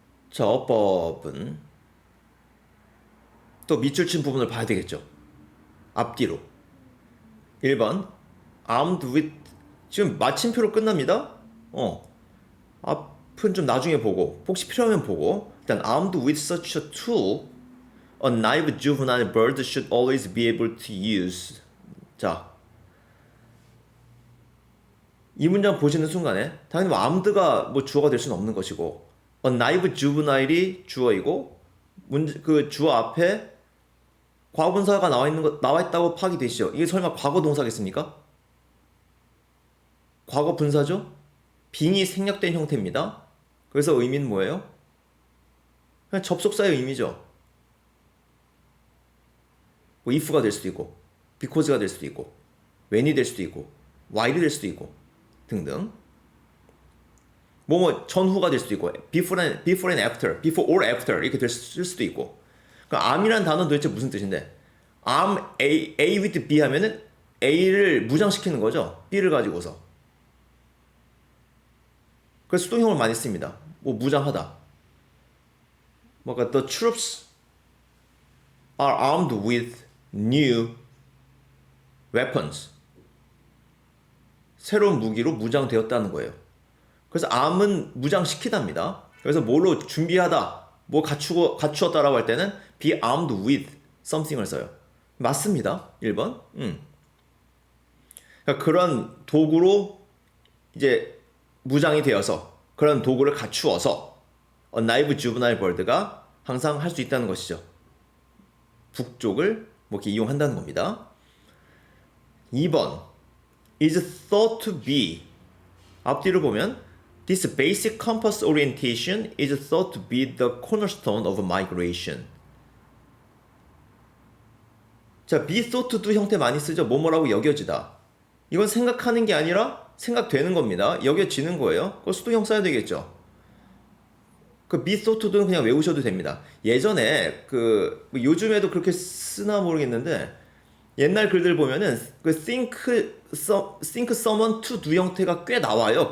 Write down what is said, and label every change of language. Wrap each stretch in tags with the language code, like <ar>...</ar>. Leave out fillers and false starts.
<ko>자, 어법은 또 밑줄 친 부분을 봐야 되겠죠. 앞뒤로. 1번 armed with, 지금 마침표로 끝납니다. 앞은 좀 나중에 보고 혹시 필요하면 보고. 일단</ko> <en>armed with such a tool, a naive juvenile bird should always be able to use.</en> <ko>자, 이 문장 보시는 순간에 당연히 뭐 armed가 뭐 주어가 될 수는 없는 것이고 a naive juvenile이 주어이고 그 주어 앞에 과거 분사가 나와 있다고 파악이 되시죠? 이게 설마 과거 동사겠습니까? 과거 분사죠? 빙이 생략된 형태입니다. 그래서 의미는 뭐예요? 그냥 접속사의 의미죠. 뭐 if가 될 수도 있고, because가 될 수도 있고, when이 될 수도 있고, while이 될 수도 있고 등등. 뭐 전후가 될 수도 있고,</ko> <en>before and after, before or after</en> <ko>이렇게 될 수도 있고. 그러니까 am이라는 단어는 도대체 무슨 뜻인데?</ko> <en>am A with B</en> <ko>하면은 A를 무장시키는 거죠. B를 가지고서. 그래서 수동형을 많이 씁니다. 뭐 무장하다. 뭔가</ko> <en>the troops are armed with new weapons.</en> <ko>새로운 무기로 무장되었다는 거예요. 그래서 arm은 무장시키답니다. 그래서 뭘로 준비하다, 뭐 갖추었다라고 할 때는</ko> <en>be armed with something</en> <ko>을 써요. 맞습니다. 1번. 그러니까 그런 도구로 이제 무장이 되어서 그런 도구를 갖추어서 naive juvenile bird가 항상 할 수 있다는 것이죠. 북쪽을 뭐 이렇게 이용한다는 겁니다.</ko> <en>2번 is thought to be</en> <ko>앞뒤를 보면</ko> <en>this basic compass orientation is thought to be the cornerstone of migration.</en> <ko>자, be thought to 형태 많이 쓰죠. 뭐뭐라고 여겨지다. 이건 생각하는 게 아니라 생각되는 겁니다. 여겨지는 거예요. 그거 수동형 써야 되겠죠. 그 be thought to는 그냥 외우셔도 됩니다. 예전에 요즘에도 그렇게 쓰나 모르겠는데 옛날 글들 보면은 그</ko> <en>think someone to do</en> <ko>형태가 꽤 나와요.</ko>